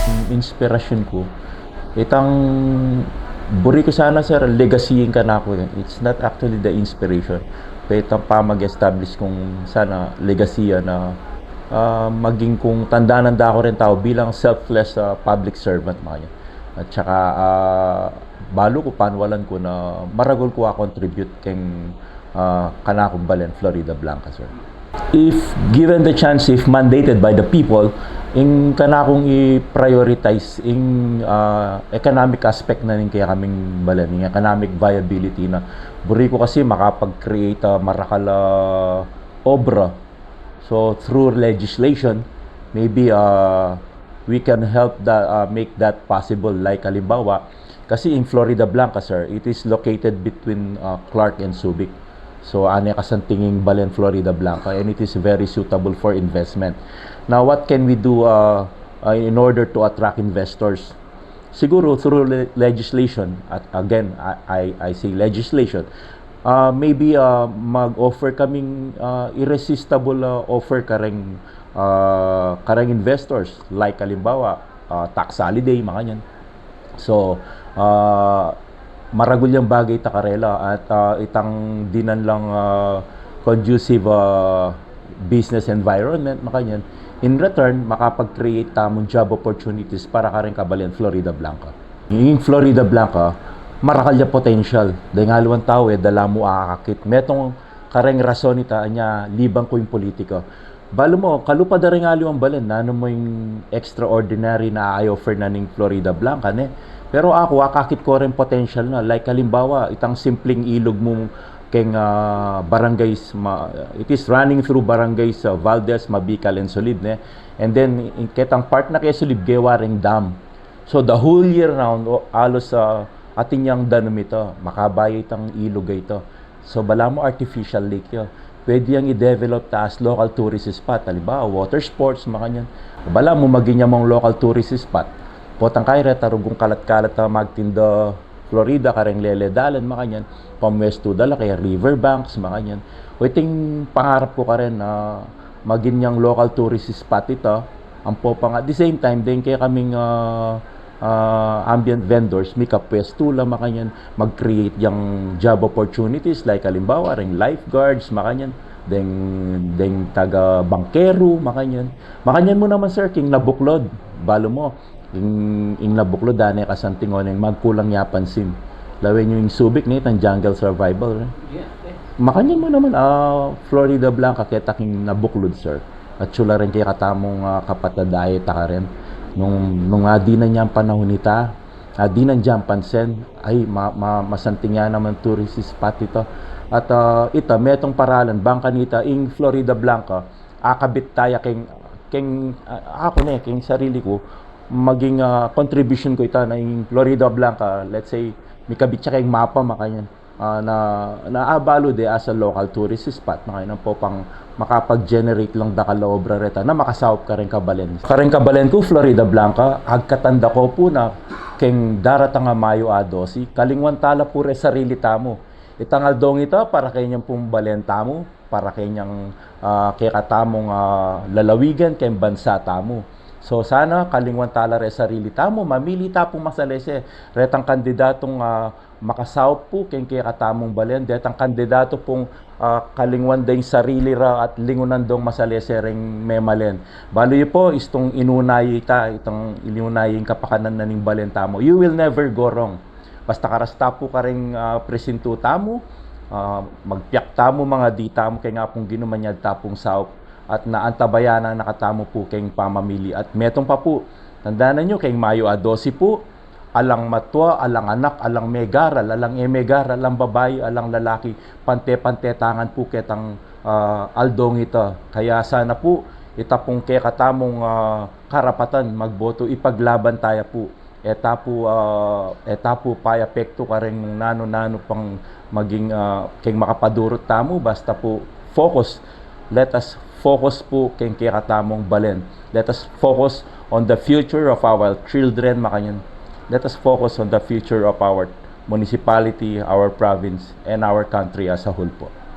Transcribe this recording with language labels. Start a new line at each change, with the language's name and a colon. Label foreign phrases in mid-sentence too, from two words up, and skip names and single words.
Pampanga: inspirasyon ko, itang buri ko sana sir, legacying ka na ako.
English: It's not actually the inspiration.
Pampanga: Pero itang pa mag-establish kung sana legacy na maging kung tandaan ko rin tao bilang
English: selfless public servant
Pampanga: mga yan. At saka balo ko panwalan ko na maragol ko contribute keng kanakong Balen, Florida Blanca sir.
English: If given the chance, if mandated by the people,
Pampanga: in kanakong i-prioritize in
English: economic aspect
Pampanga: na rin kaya kaming Balen, yung
English: economic viability
Pampanga: na buri ko kasi makapag-create marakala obra.
English: So through legislation, maybe we can help that make that possible. Like halimbawa, kasi in Florida Blanca sir, it is located between Clark and Subic.
Pampanga: So ane kasantinging Balen,
English: Florida Blanca, and it is very suitable for investment. Now what can we do in order to attract investors? Siguro through legislation. At again, I say legislation.
Pampanga: Maybe mag-offer kaming
English: irresistible offer
Pampanga: kareng investors, like halimbawa
English: tax holiday
Pampanga: mga yan. So maragul yung bagay ta karela at itang dinan lang
English: conducive business environment
Pampanga: makanyan.
English: In return,
Pampanga: makapag-create tamong
English: job opportunities
Pampanga: para ka rin Balen, Florida Blanca. Yung Florida Blanca, marakal yung potential. Dahil nga luwan tao dala mo akakit. Metong kareng rason ita anya libang ko yung politika. Balo mo, kalupa da rin nga luwan Balen, na ano mo yung extraordinary na i-offer na ng Florida Blanca, ne? Pero ako, akakit ko rin potential na. Like halimbawa, itang simpleng ilog mo keng barangays,
English: it is running through barangays Valdez, Mabikal, and Solid, ne? And then,
Pampanga: ketang part na kay Solid, Gewaring Dam.
English: So, the whole year round,
Pampanga: alos atin yung danom ito, makabay itang ilog ito. So, bala mo
English: artificial lake
Pampanga: yun. Pwede yung i-develop ta as
English: local tourist spot.
Pampanga: Halimbawa,
English: water sports,
Pampanga: makanyan. Bala mo maging mong
English: local tourist spot.
Pampanga: Potang kaya tarugong kalat-kalat na magtinda Florida, kareng Leledalan, makanyan. Pamwesto dala, kaya riverbanks, makanyan. O iting pangarap ko ka rin na maging yung
English: local tourist spot
Pampanga: ito. Ang popang
English: at the same time,
Pampanga: din kaya kaming
English: ambient vendors,
Pampanga: may kapwesto lang, makanyan. Mag-create yung
English: job opportunities,
Pampanga: like halimbawa, ring lifeguards, makanyan. Deng taga bankero, makanyan. Makanyan mo naman, sir, king nabuklod. Balo mo. Ing nabuklod dane kasantingon yung magkulang yapansin. Lawin yung Subic ni itang
English: jungle survival.
Pampanga: Makanyan mo naman Florida Blanca kaya taking nabuklod sir. At sula rin kaya katamong kapatadaye ta ka rin. Nung di na niyang panahon nita, di na niyang pansen, ay masanting yan naman
English: tourist spot
Pampanga: ito. At ito, metong paralan, bangka nita, ing Florida Blanca, akabit tayo ako na king sarili ko, maging contribution ko ito na yung Florida Blanca,
English: let's say,
Pampanga: may kabit siya kayong mapa makanyan, na abalo de
English: as a local tourist spot,
Pampanga: makanyan po pang makapag-generate lang da kalaobra reta na makasawap ka rin Balen. Kareng Balen ko, Florida Blanca, agkatanda ko po na keng daratang Mayo A12, kalingwan tala pure sarili tamo. Itangal dong ito para kanyang pong Balen tamo, para kanyang kaya katamong lalawigan, kayong bansa tamo. So sana kalingwan tala re sarili tamo, mamili ta pong masalese retang kandidatong makasawp po keng kaya katamong Balen, detang kandidato pong kalingwan ding sarili ra at lingunan dong masalese ring memalen. Balo yu po istong inunay ta, itong inunay kapakanan na ning Balen tamo.
English: You will never go wrong.
Pampanga: Basta karasta po ka ring presinto tamo, magpiyak tamo mga di tamo kay nga pong ginumanyad tapong sawp at naantabayan na nakatamo po kayong pamamili. At metong pa po, tandaan nyo, kayong Mayo A12 po, alang matwa, alang anak, alang megaral, alang emegaral, alang babae, alang lalaki, pante-pante tangan po ketang aldong ito. Kaya sana po, itapong kaya katamong karapatan, magboto, ipaglaban tayo po. Eta po payapekto ka rin nano-nano pang maging kayong makapadurot tamo, basta po focus.
English: Let us focus
Pampanga: po kay katamong Balen.
English: Let us focus on the future of our children, makanyan. Let us focus on the future of our municipality, our province, and our country as a whole po.